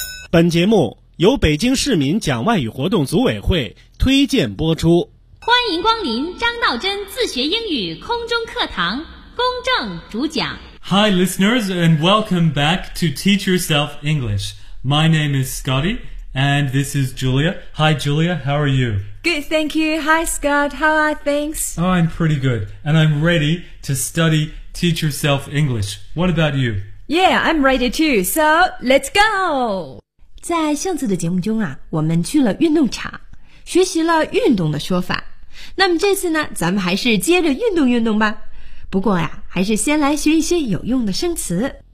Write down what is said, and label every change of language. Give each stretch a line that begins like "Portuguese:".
Chinese: 本节目由北京市民讲外语活动组委会推荐播出。欢迎光临张道真自学英语空中课堂，公正主讲。
English: Hi, listeners, and welcome back to Teach Yourself English. My name is Scotty, and this is Julia. Hi, Julia, how are you? Good, thank you. Hi, Scott, how are things? Oh, I'm pretty good, and I'm ready to study Teach Yourself English. What about you? Yeah, I'm ready too, so let's go!
Chinese: 在上次的节目中啊，我们去了运动场，学习了运动的说法。那么这次呢，咱们还是接着运动运动吧。不过呀，还是先来学一些有用的生词。